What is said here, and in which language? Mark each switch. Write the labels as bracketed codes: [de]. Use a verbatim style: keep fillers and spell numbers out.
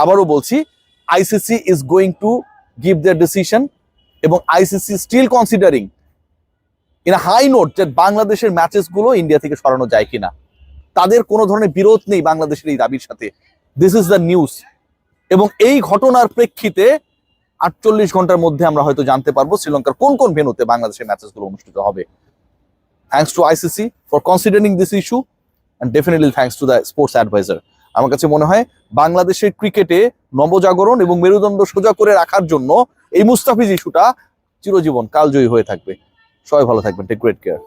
[bn] আবারও বলছি, [en] ICC is going to give their decision [bn] এবং ICC [en] still considering in a high note [bn] যে বাংলাদেশের ম্যাচেস গুলো ইন্ডিয়া থেকে সরানো যায় কিনা। তাদের কোনো ধরনের বিরোধ নেই বাংলাদেশের এই দাবির সাথে। [en] this is the news [bn] এবং এই ঘটনার প্রেক্ষিতে আটচল্লিশ ঘন্টার মধ্যে আমরা হয়তো জানতে পারবো শ্রীলঙ্কার কোন কোন ভেন্যুতে বাংলাদেশের ম্যাচেস গুলো অনুষ্ঠিত হবে। [en] Thanks to I C C for considering this issue and definitely thanks to the sports advisor. [bn] আমার কাছে মনে হয় বাংলাদেশের ক্রিকেটে নবজাগরণ এবং মেরুদণ্ড সোজা করে রাখার জন্য এই মুস্তাফিজ ইস্যুটা চিরজীবন কালজয়ী হয়ে থাকবে। সবাই ভালো থাকবেন, [en] Take great care.